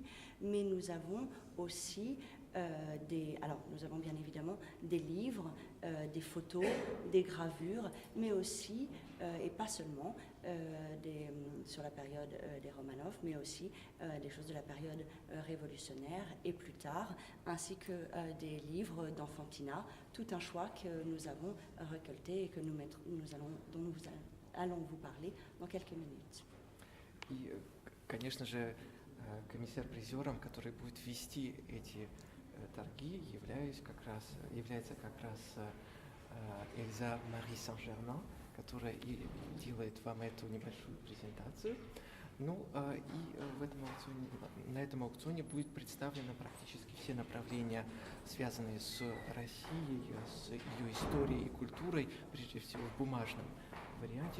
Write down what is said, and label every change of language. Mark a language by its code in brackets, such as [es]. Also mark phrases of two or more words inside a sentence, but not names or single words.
[fr] Mais nous avons aussi nous avons bien évidemment des livres, des photos, des gravures, mais aussi, et pas seulement, sur la période des Romanov, mais aussi des choses de la période révolutionnaire et plus tard, ainsi que des livres d'enfantinat, tout un choix que nous avons récolté et que dont nous allons vous parler dans quelques minutes. [ru] И, конечно же, комиссар-призером, который будет вести эти торги, является как раз Эльза Мари Сен-Жермен, которая и делает вам эту небольшую презентацию. Ну на этом аукционе будет представлено практически все направления, связанные с Россией, с ее историей и культурой, прежде всего в бумажном варианте.